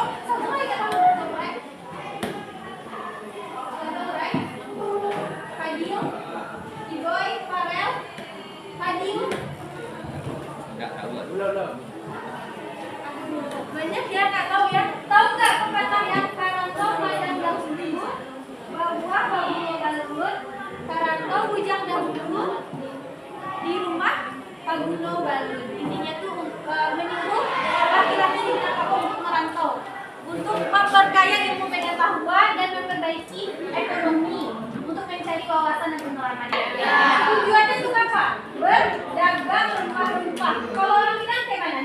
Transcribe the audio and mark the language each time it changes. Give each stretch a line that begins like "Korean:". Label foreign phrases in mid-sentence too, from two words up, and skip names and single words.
Indonesian: Samurai kan kamu? Samurai. Samurai. Fadil. Iboy. Farel. Fadil. Enggak tahu. Banyak ya nggak tahu ya. Tahu nggak pepatah yang
Minangkabau: karantau madang dahulu, babuah babu balun, karantau bujang dahulu, di rumah paguno balun.
Indonesian: Intinya tuh menyuruh laki-laki di Minangkabau untuk merantau, untuk memperkaya ilmu pengetahuan dan memperbaiki ekonomi, untuk mencari wawasan dan pengalaman. Tujuannya itu apa? Berdagang rempah-rempah. Kalau orang Minang kayak mana?